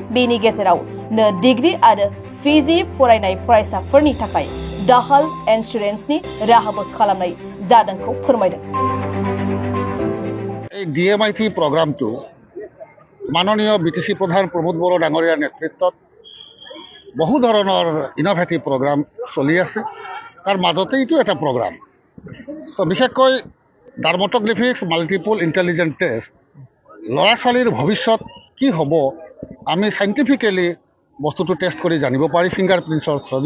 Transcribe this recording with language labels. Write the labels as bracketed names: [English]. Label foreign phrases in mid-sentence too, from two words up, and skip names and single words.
[Bodo] बेनि गेजेरावनो डिग्री आरो पिजि फरायनाय फरायसाफोरनि थाखाय दाहाल इन्सुरेन्सनि राहाबो खालामनाय जादोंखौ फोरमायदों। [Assamese] DMIT প্ৰগ্ৰামটো মাননীয় BTC প্ৰধান প্ৰমোদ বড়ো ডাংগৰিয়াৰ নেতৃত্বত বহু ধৰণৰ [English] innovative program [Assamese] চলি আছে। তাৰ মাজতে এইটো এটা প্ৰগ্ৰাম। তো বিশেষকৈ [English] dermatoglyphics multiple intelligent test [Assamese] ল'ৰা ছোৱালীৰ ভৱিষ্যত কি হ'ব আমি সাইণ্টিফিকেলি বস্তুটো টেষ্ট কৰি জানিব পাৰি ফিংগাৰ প্ৰিণ্টছৰ থ্ৰুদি।